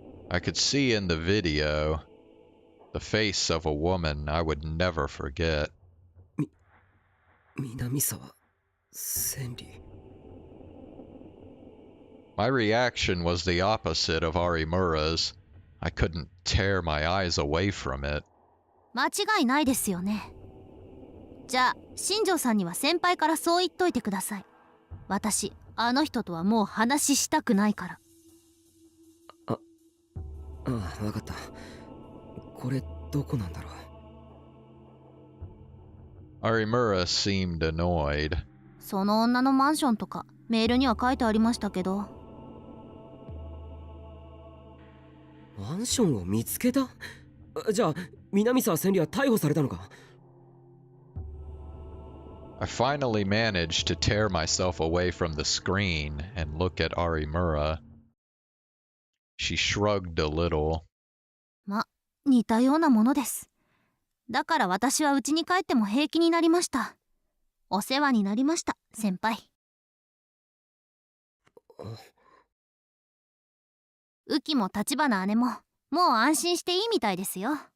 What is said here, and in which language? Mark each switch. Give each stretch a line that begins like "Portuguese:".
English: I could see in the video the face of a woman I would never forget.
Japanese: 南沢千里。
English: My reaction was the opposite of Arimura's. I couldn't tear my eyes away from it.
Japanese: 間違いないですよね。じゃあ新庄さんには先輩からそう言っといてください。私あの人とはもう話したくないから。ああ、わかった。これどこなんだろう。
English: Arimura seemed annoyed.
Japanese: その女のマンションとかメールには書いてありましたけど。マンションを見つけた？じゃあ南沢千里は逮捕されたのか？
English: I finally managed to tear myself away from the screen and look at Arimura. She shrugged a little.
Japanese: ま、似たようなものです。だから私は家に帰っても平気になりました。お世話になりました、先輩。ウキも橘姉ももう安心していいみたいですよ。